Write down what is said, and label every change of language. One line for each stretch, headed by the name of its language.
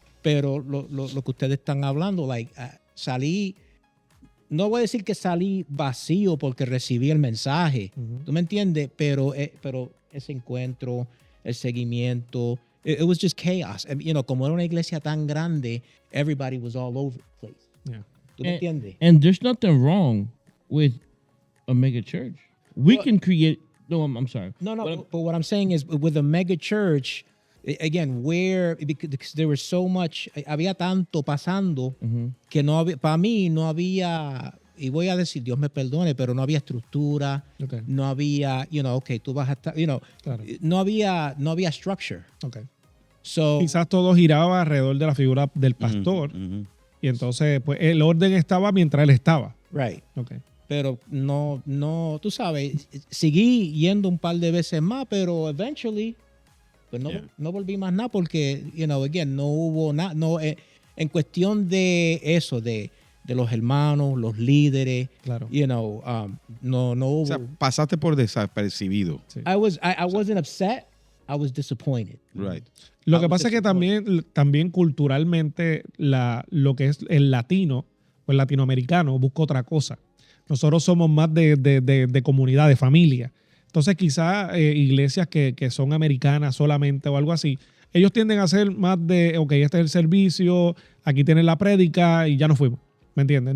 Spanish: pero lo que ustedes están hablando, salí, no voy a decir que salí vacío porque recibí el mensaje, ¿tú me entiendes? Pero ese encuentro, el seguimiento,
English: it was just chaos.
Spanish: Como era una iglesia tan grande,
English: everybody was all over the place. Yeah.
Spanish: ¿Tú me entiendes?
English: And there's nothing wrong with a mega church. We can create. No, I'm sorry. No, but what I'm saying is with a mega church, again, because there was so much,
Spanish: había tanto pasando que no había, para mí no había, y voy a decir, Dios me perdone, pero no había estructura,
English: Okay.
Spanish: no había, tú vas a estar, Claro. no había structure.
English: Okay. So,
Spanish: Quizás todo giraba alrededor de la figura del pastor y entonces pues el orden estaba mientras él estaba.
English: right. Okay.
Spanish: Pero no, tú sabes, seguí yendo un par de veces más, pero eventually, pues no volví más nada porque, again, no hubo nada, en cuestión de eso, de los hermanos, los líderes, Claro. no hubo. O sea, pasaste por desapercibido. Sí.
English: I wasn't upset, I was disappointed. Right.
Spanish: Lo que pasa es que también culturalmente lo que es el latino o el latinoamericano busca otra cosa. Nosotros somos más de comunidad, de familia. Entonces quizás iglesias que son americanas solamente o algo así, ellos tienden a ser más de, ok, este es el servicio, aquí tienen la prédica y ya nos fuimos. ¿Me entiendes?